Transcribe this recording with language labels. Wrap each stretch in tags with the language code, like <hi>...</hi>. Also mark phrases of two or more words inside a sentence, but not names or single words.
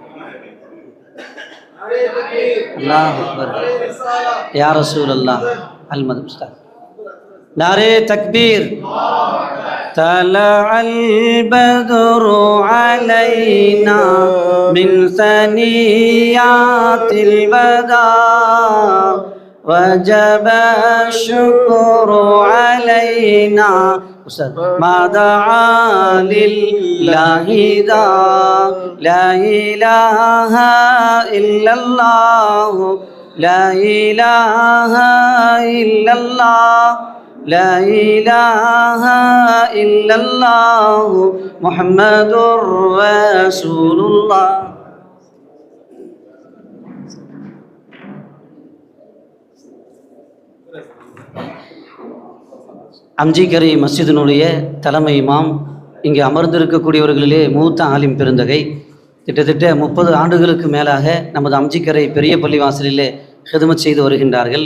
<ar>الله أكبر يا رسول الله. அல் மது நாரே தக்பீர். طلع البدر علينا من ثنيات الوداع وجب الشكر علينا ما دعا لله ذا لا إله إلا الله لا إله إلا الله لا إله إلا الله محمد رسول الله.</ar> <ta>அம்ஜிகரை மஸ்ஜிதினுடைய தலைமை இமாம், இங்கே அமர்ந்திருக்கக்கூடியவர்களிலே மூத்த ஆலிம் பெருந்தகை. கிட்டத்தட்ட 30 ஆண்டுகளுக்கு மேலாக நமது அம்ஜிக்கரை பெரிய பள்ளிவாசலிலே ஹிதுமத் செய்து வருகின்றார்கள்.</ta>